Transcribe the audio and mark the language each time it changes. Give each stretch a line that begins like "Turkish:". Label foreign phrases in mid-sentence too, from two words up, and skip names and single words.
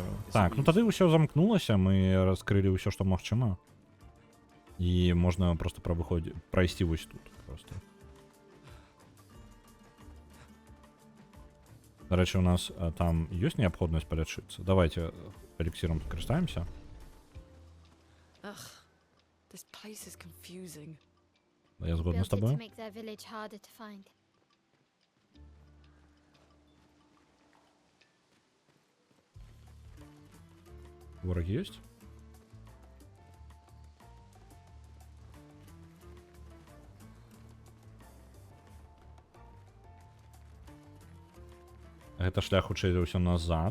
Belarusian: Так, ну тады ўсё замкнулася, мы раскрылі ўсё, што магчыма. І можна просто прайсці вось тут просто. Дарэчы, у нас там ёсць неабходнасць палячыцца. Давайте эліксіром скарыстаемся.
English: Ugh, this place is confusing.
Belarusian: Я згодна з
English: Built it to
Belarusian: табою.
English: make their village harder to find.
Belarusian: Вораги ёсць? Гэта шлях хутчэй за ўсё назад.